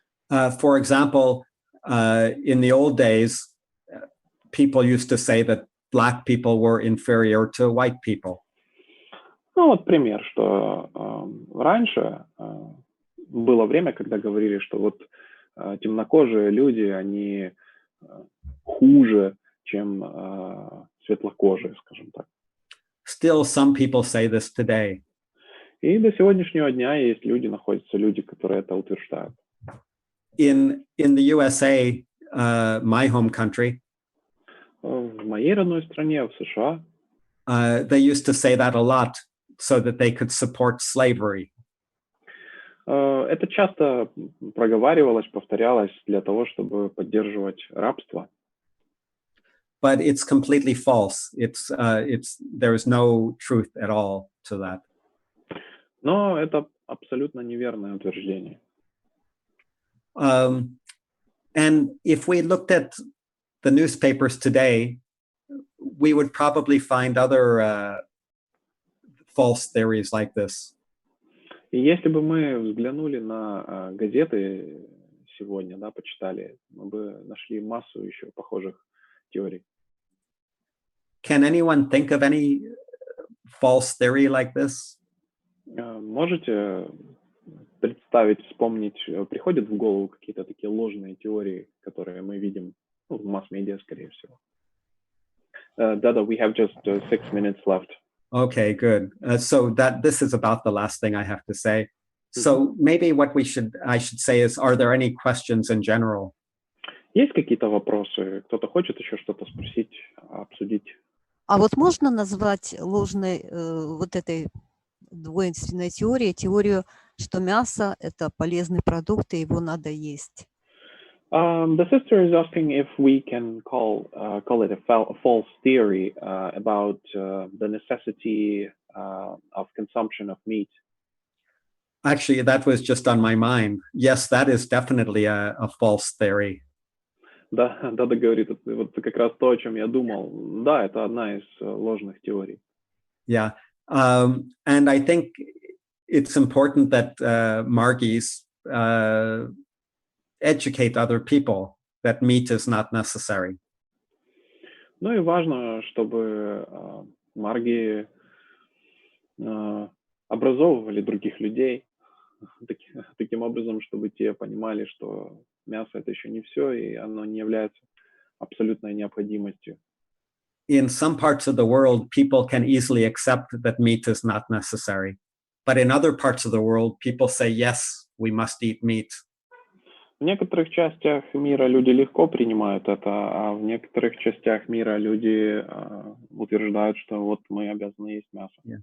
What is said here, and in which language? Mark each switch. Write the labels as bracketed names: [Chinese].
[English] For example, in the old days, people used to say that Black people were inferior to white people. [Russian] Ну вот пример, что раньше было время, когда говорили, что вот темнокожие люди, они хуже, чем светлокожие, скажем так. [English] Still, some people say this today. [Russian] И до сегодняшнего дня есть люди, находятся люди, которые это утверждают. [English] In the USA, my home country, [Russian] в моей родной стране, в США, [English] they used to say that a lot so that they could support slavery. [Russian] Это часто проговаривалось, повторялось для того, чтобы поддерживать рабство. [English] But it's completely false. There is no truth at all to that. [Russian] Но это абсолютно неверное утверждение. [English] And if we looked at the newspapers today, we would probably find other false theories like this. [Russian] И если бы мы взглянули на газеты сегодня, да, почитали, мы бы нашли массу еще похожих теорий. [English] Can anyone think of any false theory like this? [Russian] Можете представить, вспомнить, приходят в голову какие-то такие ложные теории, которые мы видим в масс-медиа, скорее всего? [English] Dada, we have just 6 minutes left. Okay, good. So this is about the last thing I have to say. So maybe what I should say is, are there any questions in general? [Russian] Есть какие-то вопросы? Кто-то хочет еще что-то спросить, обсудить? А вот можно назвать ложной вот этой двойственной теорию, что мясо – это полезный продукт, и его надо есть? [English] The sister is asking if we can call it a false theory about the necessity of consumption of meat. Actually, that was just on my mind. Yes, that is definitely a false theory. [Russian] Да, Дада говорит, вот как раз то, о чем я думал. Да, это одна из ложных теорий. [English] Yeah, and I think it's important that Margis educate other people that meat is not necessary. [Russian] Ну и важно, чтобы марги образовывали других людей таким образом, чтобы те понимали, что мясо — это еще не все, и оно не является абсолютной необходимостью. [English] in some parts of the world, people can easily accept that meat is not necessary. But in other parts of the world, people say, yes, we must eat meat. [Russian] В некоторых частях мира люди легко принимают это, а в некоторых частях мира люди утверждают, что вот мы обязаны есть мясо.